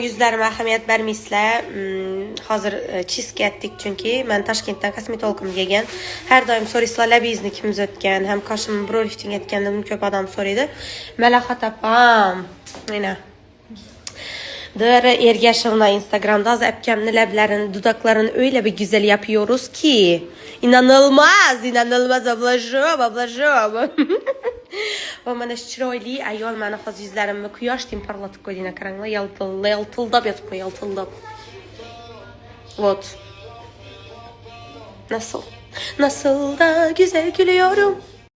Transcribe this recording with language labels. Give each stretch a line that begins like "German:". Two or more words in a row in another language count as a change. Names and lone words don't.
Uzbek: Yuzlarimga ahamiyat bermaysizlar. Hozir cheese'ga etdik chunki men Toshkentdan kosmetologimga kelgan. Har doim so'raysizlar labingizni kim uzatgan, ham qoshimni biror lifting etganda ko'p odam so'raydi. Malahat opam. Mana. Dara Ergashevna Instagram'da hozir akamni lablarini, dudaklarini
Turkish: öyle bir güzel yapıyoruz ki inanılmaz
Uzbek: ablajom. Va mana shu chiroyli ayol meni hozir yuzlarimni quyoshdek parlatib qo'yding, qaranglar, yaltildab yotibman, yaltildab. Вот.
Turkish: Nasıl da güzel gülüyorum.